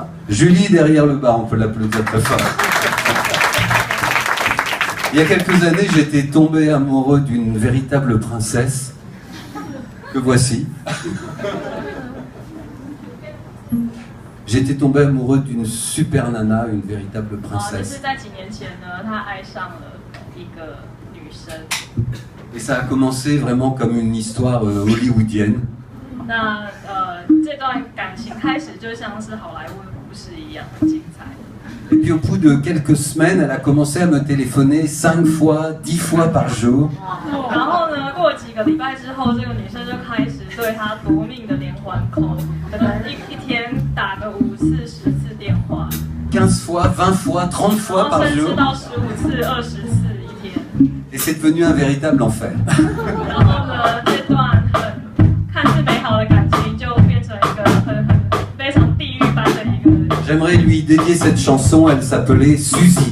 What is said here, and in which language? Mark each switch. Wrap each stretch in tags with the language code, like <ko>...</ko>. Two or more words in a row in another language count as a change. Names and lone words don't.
<fr>Julie, derrière le bar, on peut l'applaudir très fort. Il y a quelques années, j'étais tombé amoureux d'une véritable princesse, que voici. J'étais tombé amoureux d'une super nana, une véritable</fr> <zh>这是</zh> <fr>princesse.</fr> <zh>在几年前呢，他爱上了一个女生。</zh> <fr>Et ça a commencé vraiment comme une histoire hollywoodienne.</fr> <zh>那这段感情开始就像是好莱坞的故事一样很精彩。</zh> <fr>Et puis au bout de quelques semaines, elle a commencé à me téléphoner 5 fois, 10 fois par jour.</fr> <zh>然后呢，过几个礼拜之后，这个女生就开始对他夺命的连环扣，可能一天打个5次、10次电话，</zh> <fr>15 fois, 20 fois, 30</fr> <zh>然</zh> <fr>fois</fr> <zh>后</zh> <fr>par</fr> <zh>甚至</zh> <fr>jour.</fr> <zh>到15次、20次一天。</zh> <fr>Et c'est devenu un véritable enfer.</fr> <zh>然后呢，这段看似美好的感情就变成一个非常地狱般的一个。</zh> <fr>J'aimerais lui dédier cette chanson, elle s'appelait Suzy.</fr>